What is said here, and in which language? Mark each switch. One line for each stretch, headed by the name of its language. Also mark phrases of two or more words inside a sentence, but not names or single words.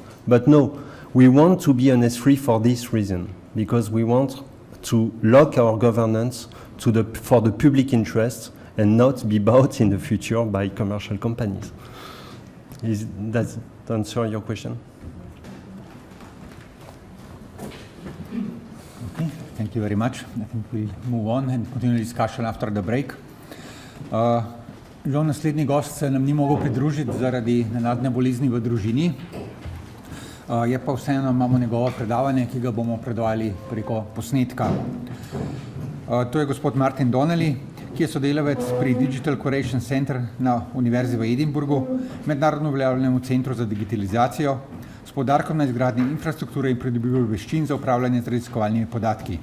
English: But no, we want to be an S3 for this reason, because we want to lock our governance for the public interest and not be bought in the future by commercial companies. Does that answer your question? Okay, thank you very much. I think we'll move on and continue discussion after the break.
Slovenian: Žal naslednji gost se nam ni mogel pridružiti zaradi nenadne bolezni v družini. Je pa vseeno imamo njegovo predavanje, ki ga bomo predvajali preko posnetka. To je gospod Martin Donnelly, ki je sodelavec pri Digital Curation Center na Univerzi v Edinburgu, mednarodno uveljavljenemu centru za digitalizacijo, s poudarkom na izgradnji infrastrukture in pridobivanju veščin za upravljanje z raziskovalnimi podatki.